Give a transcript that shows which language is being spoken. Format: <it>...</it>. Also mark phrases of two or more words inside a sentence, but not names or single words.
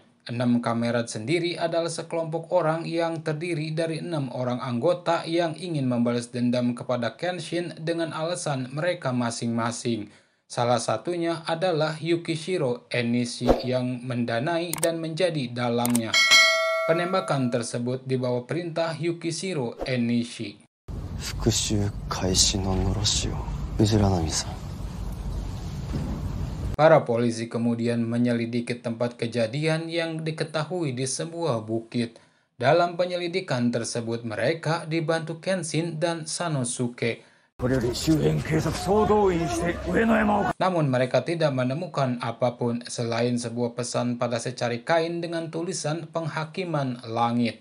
<id>6 kamerad sendiri adalah sekelompok orang yang terdiri dari 6 orang anggota yang ingin membalas dendam kepada Kenshin dengan alasan mereka masing-masing. Salah satunya adalah Yukishiro Enishi yang mendanai dan menjadi dalangnya. Penembakan tersebut di bawah perintah Yukishiro Enishi.</id> <ja>復讐開始ののろしを藤波さん。</ja> <id>Para polisi kemudian menyelidiki tempat kejadian yang diketahui di sebuah bukit. Dalam penyelidikan tersebut mereka dibantu Kenshin dan Sanosuke. Namun mereka tidak menemukan apapun selain sebuah pesan pada secari kain dengan tulisan penghakiman langit.</id>